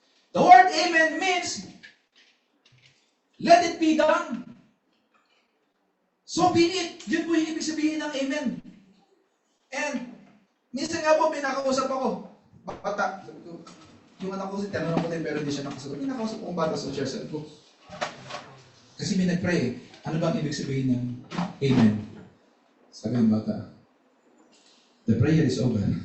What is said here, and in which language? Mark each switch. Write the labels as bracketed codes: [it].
[en] The word amen means let it be done. So be it. [tl] Yun po yung ibig sabihin ng amen. And minsan nga po, pinakausap ako. Bata. Yung anak ko, tinanong ko din, pero hindi siya nakasagot. Pinakausap akong bata sa church. Sabi ko, kasi may nag-pray eh. Ano bang ibig sabihin ng amen? Sabi ng bata, [en] the prayer is over.